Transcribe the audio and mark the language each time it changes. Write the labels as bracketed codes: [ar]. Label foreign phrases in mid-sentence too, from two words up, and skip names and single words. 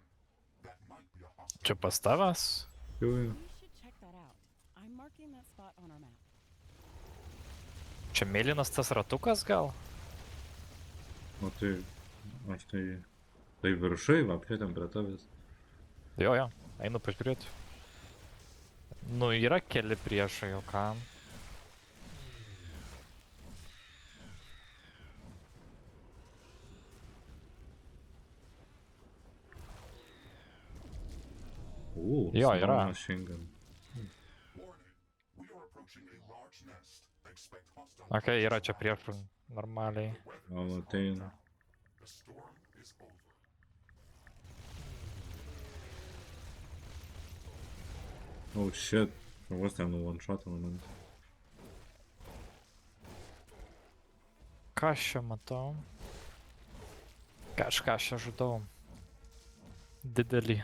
[en] That might be a hostile. [lt] Čia pas tavęs? Jau, jau. [en] We should check that out. I'm marking that spot on our map. [lt] Čia mėlynas tas ratukas gal? O tai... Aš tai... Tai viršai, va, prie ten prie tavęs. Jo, einu pažiūrėti. Nu, yra keli priešai, o kam? Jo, yra. [en] Machine gun. Warning. We are approaching a large nest. Expect hostile. [lt] Okei, yra čia priešų normaliai. Gal ateina. [en] The storm is over. Oh shit. [lt] Vos ten nu [en] one shot man. [lt] Ką aš čia matau? Kažką aš čia žudau. Didelį.